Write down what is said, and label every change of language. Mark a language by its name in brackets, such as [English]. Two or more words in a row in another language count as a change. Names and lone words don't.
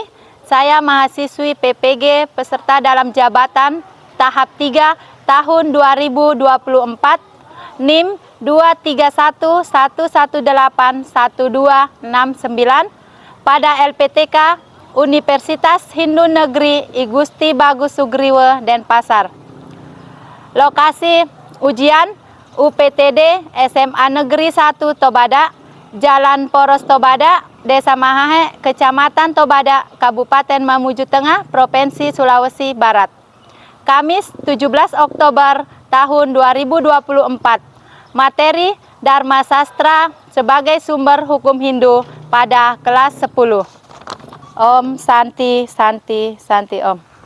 [Indonesian] Saya mahasiswi PPG peserta dalam jabatan tahap 3 tahun 2024 NIM 231118129 pada LPTK Universitas Hindu Negeri I Gusti Bagus Sugriwe, Denpasar. Lokasi ujian UPTD SMA Negeri 1 Tobada, Jalan Poros Tobada, Desa Mahahe, Kecamatan Tobada, Kabupaten Mamuju Tengah, Provinsi Sulawesi Barat. Kamis 17 Oktober tahun 2024. Materi Dharma Sastra sebagai sumber hukum Hindu pada kelas 10. [Sanskrit] Om Santi Santi Santi Om.